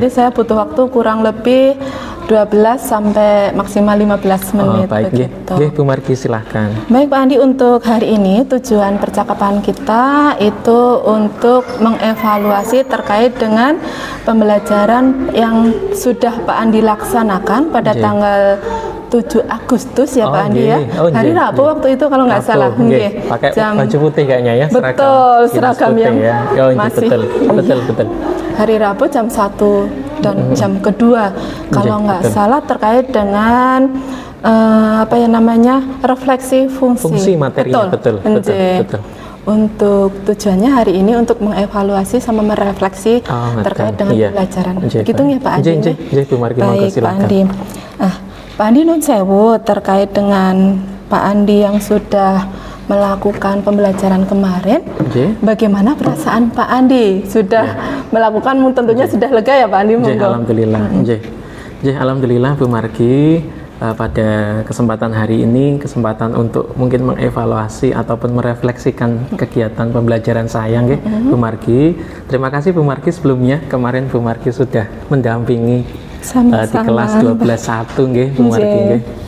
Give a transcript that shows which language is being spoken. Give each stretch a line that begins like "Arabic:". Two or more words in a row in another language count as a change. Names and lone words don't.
Indonesian: Nanti saya butuh waktu kurang lebih 12 sampai maksimal 15 Oh, menit baik nggih. begitu. Nggih Bu Margi silahkan. Baik Pak Andi, untuk hari ini tujuan percakapan kita itu untuk mengevaluasi terkait dengan pembelajaran yang sudah Pak Andi laksanakan pada Nggih. tanggal 7 Agustus ya Oh, Pak Andi ya. nggih. Oh, Hari nggih, Rabu nggih. waktu itu kalau nggak Rabu, salah. nggih. Nggih. Pakai Jam- baju putih kayaknya ya, Betul, dinas seragam putih yang ya. Oh, iya, masih- betul. Hari Rabu jam 1 dan jam kedua kalau nggak betul. salah terkait dengan apa ya namanya refleksi fungsi. Fungsi materinya, betul. Nggih. Untuk tujuannya hari ini untuk mengevaluasi sama merefleksi Oh, ngerti. terkait dengan Iya. pembelajaran. Nggih, Begitu Pak. ya Pak Andi? Nggih, Bu Margi, monggo Baik Pak silakan. Andi. Pak Andi
Javanese: nun sewu
Indonesian: terkait dengan Pak Andi yang sudah melakukan pembelajaran kemarin. Nggih. Bagaimana perasaan Pak Andi? Sudah melakukan, tentunya sudah lega ya Pak Andi? Nggih, Monggo. alhamdulillah. Nggih, alhamdulillah Bu Margi. Pada kesempatan hari ini kesempatan untuk mungkin mengevaluasi ataupun merefleksikan kegiatan pembelajaran saya nggih, Bu Margi. Terima kasih Bu Margi sebelumnya. Kemarin Bu Margi sudah mendampingi di Sama-sama. kelas 12.1 nggih, Bu Margi nggih.